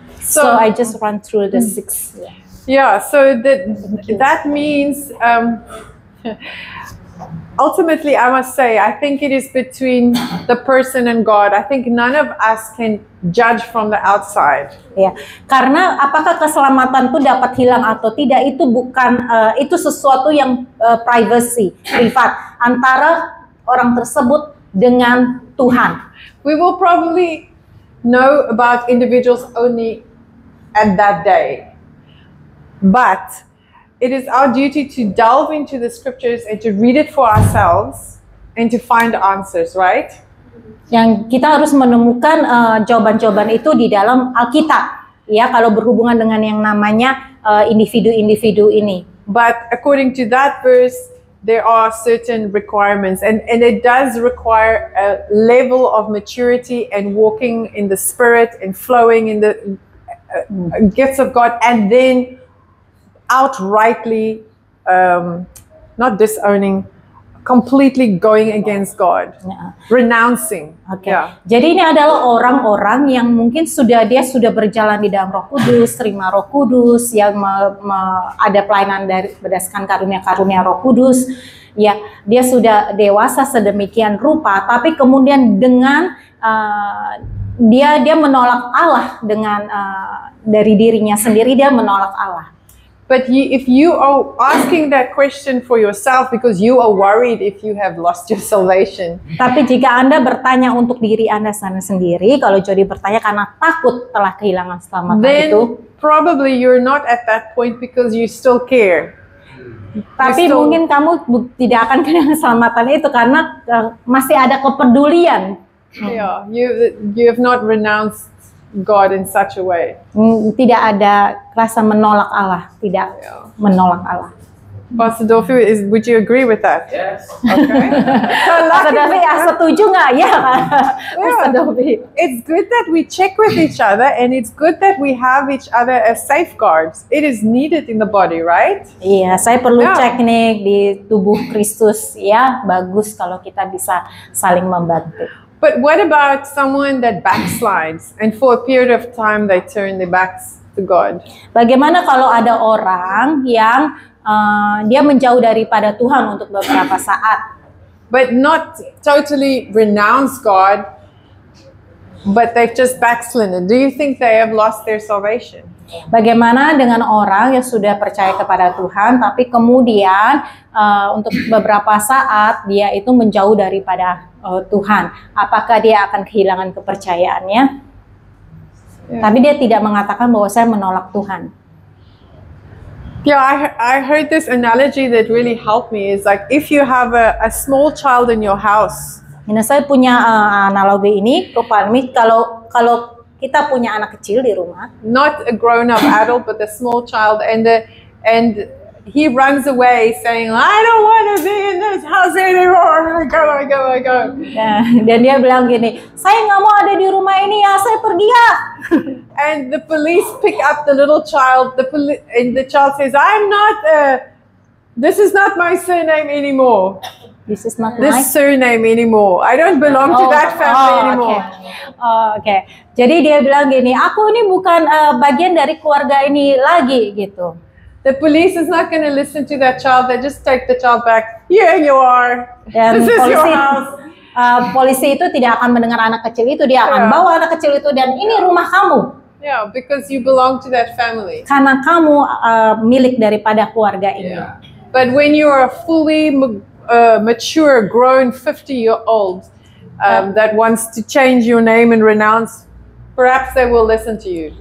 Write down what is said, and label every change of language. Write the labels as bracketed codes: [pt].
[en] So I just run through the 6. Yeah, so that means ultimately, I must say, I think it is between the person and God. I think none of us can judge from the outside. [id] Ya, karena apakah keselamatan itu dapat hilang atau tidak itu bukan itu sesuatu yang privacy, privat antara orang tersebut dengan Tuhan. [en] We will probably know about individuals only at that day. But it is our duty to delve into the scriptures and to read it for ourselves and to find answers, right? [id] Yang kita harus menemukan jawaban-jawaban itu di dalam Alkitab, ya, kalau berhubungan dengan yang namanya individu-individu ini. [en] But according to that verse, there are certain requirements, and it does require a level of maturity and walking in the Spirit and flowing in the gifts of God, and then outrightly not disowning, completely going against God, [id] Ya. [en] renouncing. [id] Oke. [en] Yeah. [id] Jadi ini adalah orang-orang yang mungkin dia sudah berjalan di dalam Roh Kudus, terima Roh Kudus, yang ada pelayanan dari berdasarkan karunia-karunia Roh Kudus. Ya, dia sudah dewasa sedemikian rupa, tapi kemudian dengan dia menolak Allah dengan dari dirinya sendiri, dia menolak Allah. [en] But if you are asking that question for yourself because you are worried if you have lost your salvation, [id] Tapi jika Anda bertanya untuk diri Anda sendiri, kalau Jody bertanya karena takut telah kehilangan selamatan [en] then [id] itu, [en] probably you're not at that point because you still care. [id] tapi Justru- mungkin kamu tidak akan kehilangan keselamatan itu karena masih ada kepedulian. [en] Yeah, you have not renounced God in such a way. [id] Tidak ada rasa menolak Allah, tidak [en] Yeah. [id] menolak Allah. [en] Pastor Dolphy, would you agree with that? Yes. Okay. [id] Pastor Dolphy, setuju nggak ya, Pastor Dolphy? [en] It's good that we check with each other, and it's good that we have each other as safeguards. It is needed in the body, right? [id] Iya, saya perlu Ya. cek nih di tubuh Kristus ya. Bagus kalau kita bisa saling membantu. [en] But what about someone that backslides and for a period of time they turn their backs to God? [id] Bagaimana kalau ada orang yang dia menjauh daripada Tuhan untuk beberapa saat, [en] But not totally renounce God, but they've just backslidden. Do you think they have lost their salvation? [id] Bagaimana dengan orang yang sudah percaya kepada Tuhan, tapi kemudian untuk beberapa saat dia itu menjauh daripada Tuhan? Apakah dia akan kehilangan kepercayaannya? [en] Yeah. [id] Tapi dia tidak mengatakan bahwa saya menolak Tuhan. [en] Yeah, I heard this analogy that really helped me. Is like if you have a small child in your house, [id] Nah, saya punya analogi ini, Rupalmi, kalau kita punya anak kecil di rumah, [en] not a grown-up adult, but a small child, and he runs away saying, "I don't want to be in this house anymore. I go." [id] nah, dan dia bilang gini, saya nggak mau ada di rumah ini ya, saya pergi ya. [en] And the police pick up the little child. And the child says, "I'm not. This is not my surname anymore. This is not This my surname anymore. I don't belong to that family anymore." [id] Oke. Jadi dia bilang gini, aku ini bukan bagian dari keluarga ini lagi gitu. [en] The police is not going to listen to that child. They just take the child back. Here you are. [id] Dan [en] This is your house. [id] polisi itu tidak akan mendengar anak kecil itu, dia akan [en] Yeah. [id] bawa anak kecil itu dan ini rumah kamu. [en] Yeah, because you belong to that family. [id] Karena kamu milik daripada keluarga ini. [en] But when you are a fully mature, grown 50-year-old that wants to change your name and renounce, perhaps they will listen to you.